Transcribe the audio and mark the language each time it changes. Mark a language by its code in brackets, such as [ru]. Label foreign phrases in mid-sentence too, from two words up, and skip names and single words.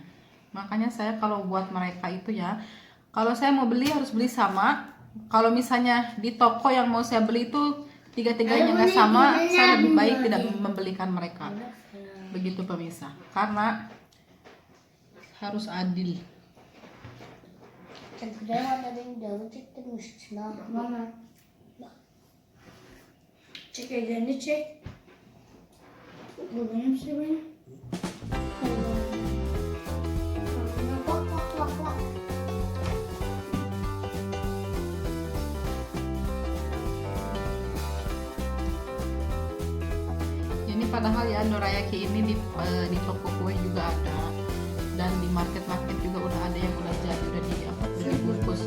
[id] Makanya saya kalau buat mereka itu ya, kalau saya mau beli harus beli sama. Kalau misalnya di toko yang mau saya beli itu 3-3-nya nggak sama, saya lebih baik tidak membelikan mereka. Begitu pemirsa, karena harus adil. [tr] Bana. Çek ellerini çek. Bu benim benim. Bak bak bak bak. [id] Ini padahal ya dorayaki ini di toko kue juga ada, dan di market-market juga udah ada yang udah jadi, udah dibungkus ya.